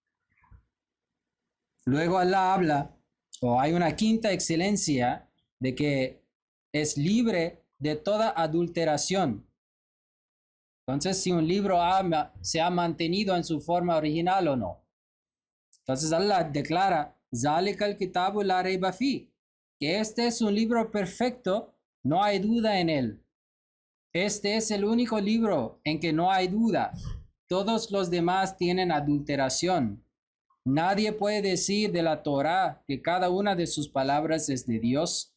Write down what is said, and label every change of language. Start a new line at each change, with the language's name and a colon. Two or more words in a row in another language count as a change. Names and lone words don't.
Spanish: Luego Allah habla, o hay una quinta excelencia, de que es libre de toda adulteración. Entonces, si un libro se ha mantenido en su forma original o no. Entonces Allah declara,
Arabic: ذلك الكتاب لا ريب في,
Spanish: que este es un libro perfecto, no hay duda en él. Este es el único libro en que no hay duda. Todos los demás tienen adulteración. Nadie puede decir de la Torá que cada una de sus palabras es de Dios.